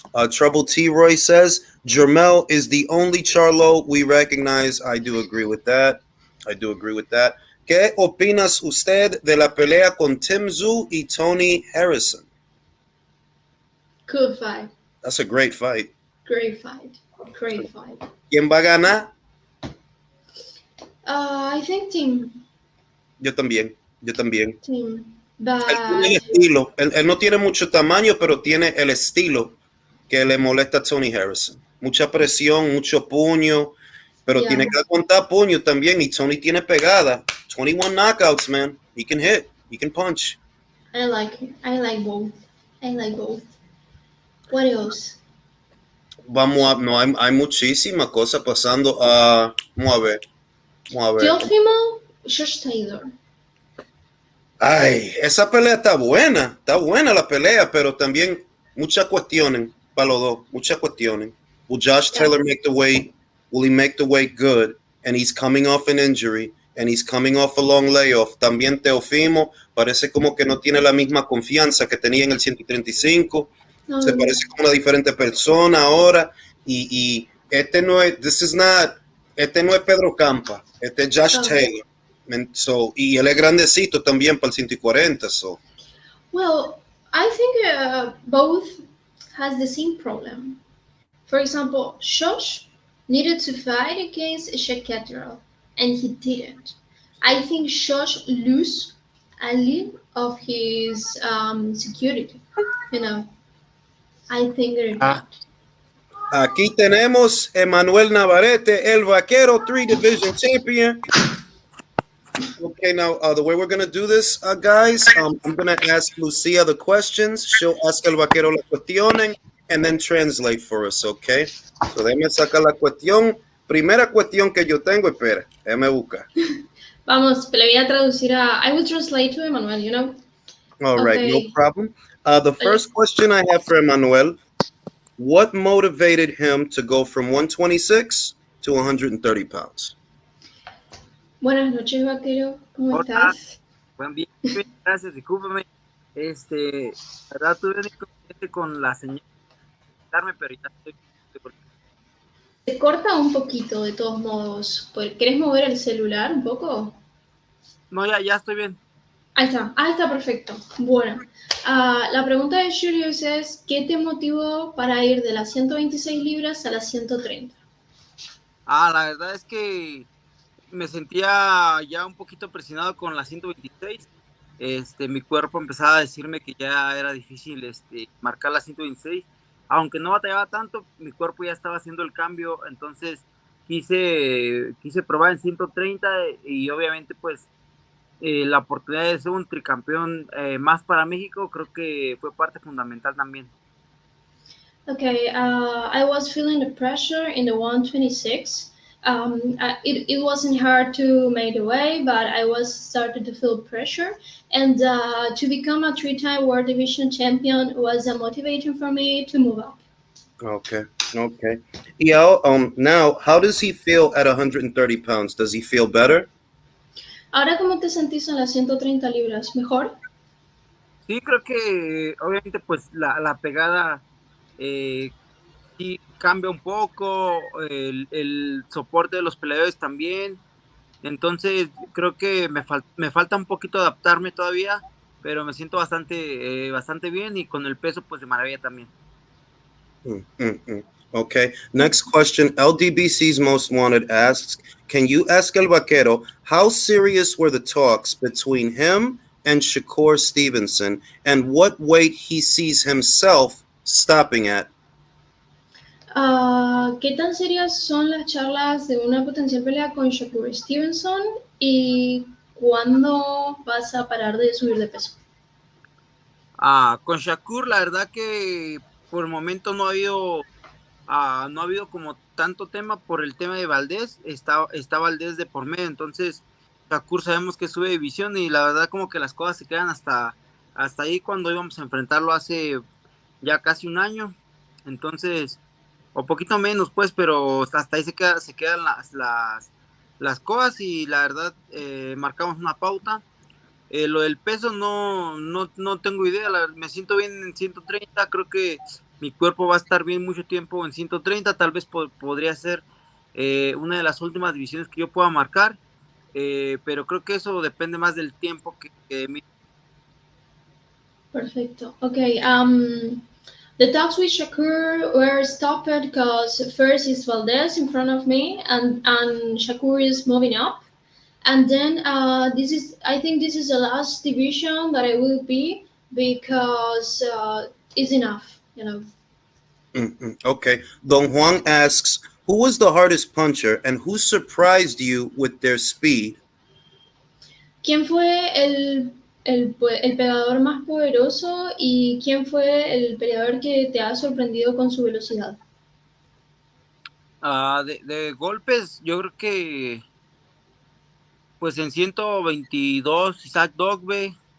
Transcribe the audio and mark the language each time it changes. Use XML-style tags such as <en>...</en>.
<en>Trouble T. Roy says, Jermel is the only Charlo we recognize. I do agree with that.</en> <es>¿Qué opinas usted de la pelea con Tim Tszyu y Tony Harrison?</es> <en>Good fight. That's a great fight. Great fight.</en> <es>¿Quién va a ganar?</es> <en>I think Team.</en> <es>Yo también.</es> <en>Team.</en> <es>Él</es> <en>But</en> <es>tiene el estilo. Él no tiene mucho tamaño, pero tiene el estilo que le molesta a Tony Harrison. Mucha presión, mucho puño, pero</es> <en>yeah.</en> <es>tiene que aguantar puño también. Y Tony tiene pegada.</es> <en>21 knockouts, man. He can hit. He can punch. I like both. What else?</en> <es>Hay muchísimas cosas pasando. Vamos a ver. Teofimo, Josh Taylor. Ay, esa pelea está buena la pelea, pero también muchas cuestiones para los dos, muchas cuestiones.</es> <en>Will Josh Yeah. Taylor make the weight? Will he make the weight good? And he's coming off an injury, and he's coming off a long layoff.</en> <es>También Teofimo parece como que no tiene la misma confianza que tenía en el 135. Se No, parece como una diferente persona ahora. Y este no es, este no es Pedro Campa, este es Josh no. Taylor. So, y él es grandecito también para el 140.</es> <en>So. Well, I think both has the same problem. For example, Josh needed to fight against Shakaterol, and he didn't. I think Josh lose a little of his security. You know, I think Ah, that.</en> <es>Aquí tenemos Emmanuel Navarette, el Vaquero,</es> <en>3 division champion. Okay, now the way we're gonna do this, guys, I'm gonna ask Lucia the questions. She'll ask el Vaquero</en> <es>la cuestiones,</es> <en>and then translate for us, okay?</en> <es>So déjame sacar la cuestión. Primera cuestión que yo tengo, espera, déjame buscar. Vamos, le voy a traducir a.</es> <en>I will translate to Emmanuel, you know? All right, no Okay. problem. The first question I have for Emmanuel: what motivated him to go from 126 to 130 pounds?</en> <es>Buenas noches, Vaquero. ¿Cómo hola, estás? buen día, bien, gracias, discúlpame. La verdad tuve un inconveniente con la señal de darme, pero ya estoy. Se corta un poquito, de todos modos. ¿Querés mover el celular un poco? No, ya estoy bien. Ahí está perfecto. Bueno, la pregunta de Julius es, ¿qué te motivó para ir de las 126 libras a las 130? La verdad es que me sentía ya un poquito presionado con la 126. Mi cuerpo empezaba a decirme que ya era difícil marcar la 126. Aunque no batallaba tanto, mi cuerpo ya estaba haciendo el cambio, entonces quise probar en 130 y obviamente pues la oportunidad de ser un tricampeón más para México creo que fue parte fundamental también.</es> <en>Okay, I was feeling the pressure in the 126. It wasn't hard to make the way, but I was started to feel pressure. And to become a three-time World Division champion was a motivation for me to move up. Okay, okay. Now, how does he feel at 130 pounds? Does he feel better?</en> <es>Ahora, ¿cómo te sentís en las 130 libras? ¿Mejor? Sí, creo que obviamente pues la pegada sí cambia un poco, el soporte de los peleadores también. Entonces, creo que me falta un poquito adaptarme todavía, pero me siento bastante bien y con el peso, pues de maravilla también.</es> <en>Okay. Next question. LDBC's Most Wanted asks, can you ask El Vaquero how serious were the talks between him and Shakur Stevenson, and what weight he sees himself stopping at?</en> <es>¿Qué tan serias son las charlas de una potencial pelea con Shakur Stevenson? ¿Y cuándo vas a parar de subir de peso? Con Shakur, la verdad que por el momento no ha habido como tanto tema por el tema de Valdés, está Valdés de por medio, entonces Shakur sabemos que sube división y la verdad como que las cosas se quedan hasta ahí cuando íbamos a enfrentarlo hace ya casi un año, entonces, o poquito menos pues, pero hasta ahí se quedan las cosas y la verdad marcamos una pauta. Lo del peso no tengo idea, me siento bien en 130, creo que mi cuerpo va a estar bien mucho tiempo en 130, tal vez podría ser una de las últimas divisiones que yo pueda marcar, pero creo que eso depende más del tiempo que Perfecto. Okay.</es> <en>The talks with Shakur were stopped because first is Valdez in front of me, and Shakur is moving up, and then I think this is the last division that I will be because it's enough, you know. Okay. Don Juan asks, who was the hardest puncher and who surprised you with their speed?</en> <es>¿Quién fue el pegador más poderoso y quién fue el peleador que te ha sorprendido con su velocidad? de golpes, yo creo que pues en 122 Isaac Dogbe,</es>